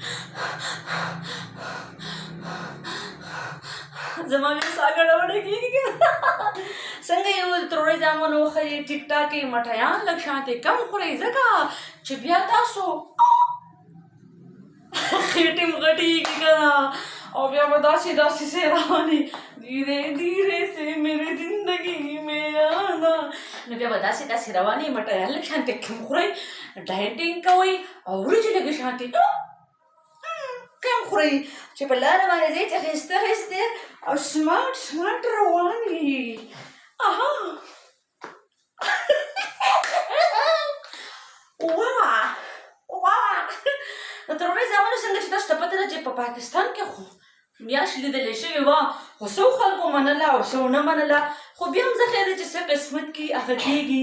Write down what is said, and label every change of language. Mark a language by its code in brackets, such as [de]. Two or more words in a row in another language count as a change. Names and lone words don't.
[ps] زما بیا ساه ګډوډه کېږي که نه. څنګه یو ترورۍ زامنو وښیي، ټیک ټاک یې مټیان لږ شانتې کم خورئ ځکه چې بیا تاسو خېټې مغټېږي که نه او بیا به داسې داسې سې روانې [ur] دھیرے دھیرے سے میرے زندگی میں آنا. [ps] نو بیا به داسې داسې روانې مټیان لږ شانتې کم خورئ، ډایټینګ کوئ او وریجې لږې شانتې کم خورئ چې په لاره باندې ځئ چې ښایسته ښایسته او سمارټ سمارټ روان وي. د ترورۍ زامنو څنګه چې تاسو ته پته ده چې په پاکستان کې خو میاشت لیدلې شوې وه، خو څو خلکو منله او څو نه منله، خو بیا هم زه خیر دی چې څه قسمت کې هغه کېږي.